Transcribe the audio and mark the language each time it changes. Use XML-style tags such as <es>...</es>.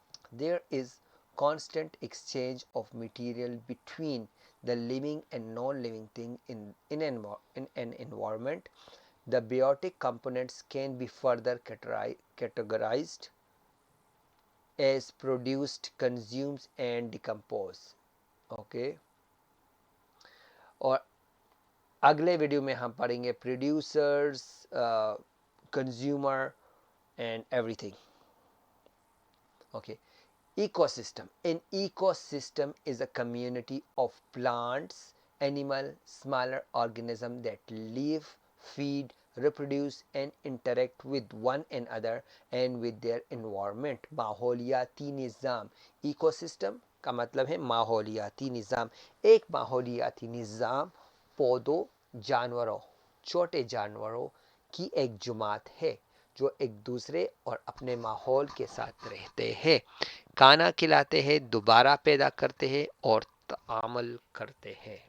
<en>There is constant exchange of material between the living and non-living thing in an environment. The biotic components can be further categorized as produced, consumed and decomposed.</en> <hi>Okay, और अगले video में हम पढ़ेंगे</hi> <en>Producers, consumer and everything. Okay. Ecosystem. An ecosystem is a community of plants, animal, smaller organisms that live, feed, reproduce and interact with one another and with their environment.</en> <hi>माहौलियाती Nizam. Ecosystem का मतलब है माहौलियाती निज़ाम. एक माहौलियाती निज़ाम पौधों, जानवरों, छोटे जानवरों की एक जुमात है जो एक दूसरे और अपने माहौल के साथ रहते हैं, खाना खिलाते हैं, दोबारा पैदा करते हैं और तामल करते हैं.</hi>